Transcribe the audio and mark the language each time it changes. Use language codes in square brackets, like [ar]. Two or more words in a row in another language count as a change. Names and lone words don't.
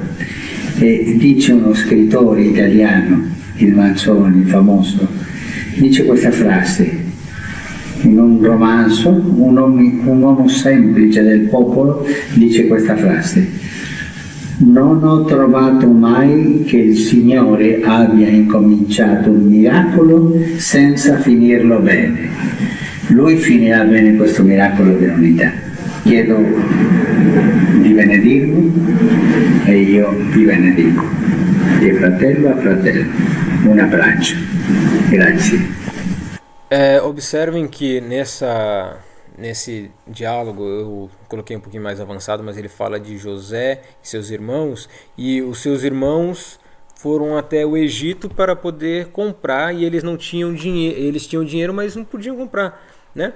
[it] E dice uno scrittore italiano, il Manzoni, famoso, dice questa frase in un romanzo, un uomo semplice del popolo dice questa frase: non ho trovato mai che il Signore abbia incominciato un miracolo senza finirlo bene. Lui finirà bene questo miracolo dell'unità. Chiedo di benedirvi e io vi benedico. Di fratello a fratello. Un abbraccio. Grazie. [pt] Observem que nesse diálogo eu coloquei um pouquinho mais avançado, mas ele fala de José e seus irmãos, e os seus irmãos foram até o Egito para poder comprar, e eles não tinham dinheiro, eles tinham dinheiro, mas não podiam comprar, né?